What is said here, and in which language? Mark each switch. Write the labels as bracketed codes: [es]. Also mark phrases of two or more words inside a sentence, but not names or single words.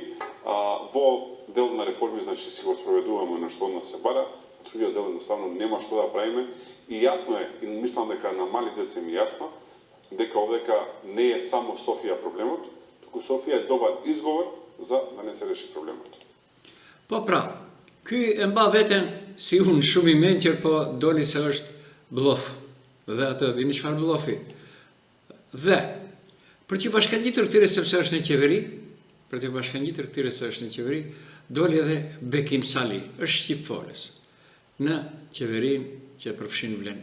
[mk] Во дел на реформи, значи си го спроведуваме на што од нас се бара, другиот дел едноставно нема што да правиме и јасно е, и мислам дека на мали деца им јасно, дека овдека не е само Софија проблемот, туку Софија е добар изговор за да не се реши проблемот. [sq] Po pra, ky e mba veten si unë shumë i menqër, po doli se është blof. Dhe atë dini çfarë blofi. Dhe, për t'ju bashkangjitur këtyre sepse është në qeveri, doli edhe Bekim Sali, është shqipfolës, në qeverinë që përfshin Vlenin.